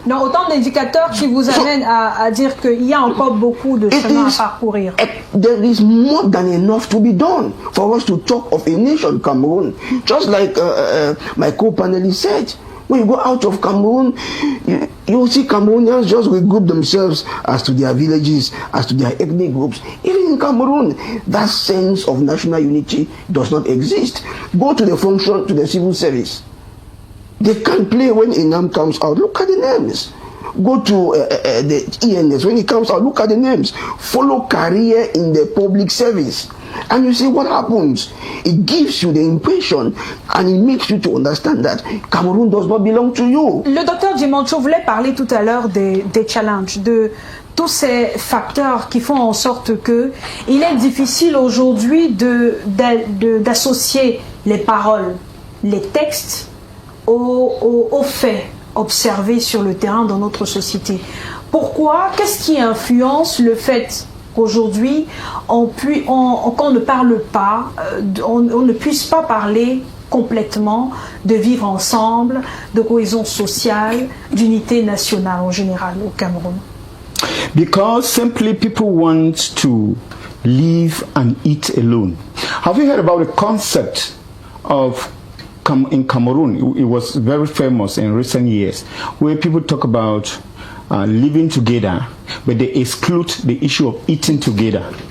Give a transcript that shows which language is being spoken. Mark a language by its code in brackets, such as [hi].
[fr] Non, autant d'indicateurs qui vous amènent à dire qu'il y a encore beaucoup de chemin à parcourir. [en] There is more than enough to be done for us to talk of a nation, Cameroon. Just like my co-panelist said, when you go out of Cameroon, you see Cameroonians just regroup themselves as to their villages, as to their ethnic groups. Even in Cameroon, that sense of national unity does not exist. Go to the function, to the civil service. They can't play when Enam comes out. Look at the names. Go to the ENS. When it comes out, look at the names. Follow career in the public service. And you see what happens. It gives you the impression and it makes you to understand that Cameroon does not belong to you. [fr] Le docteur Djimancho voulait parler tout à l'heure des challenges, de tous ces facteurs qui font en sorte que il est difficile aujourd'hui d'associer les paroles, les textes aux faits observés sur le terrain dans notre société. Pourquoi? Qu'est-ce qui influence le fait qu'aujourd'hui qu'on ne parle pas, on ne puisse pas parler complètement de vivre ensemble, de cohésion sociale, d'unité nationale en général au Cameroun? [en] Because simply people want to live and eat alone. Have you heard about the concept of in Cameroon? It was very famous in recent years, where people talk about living together, but they exclude the issue of eating together.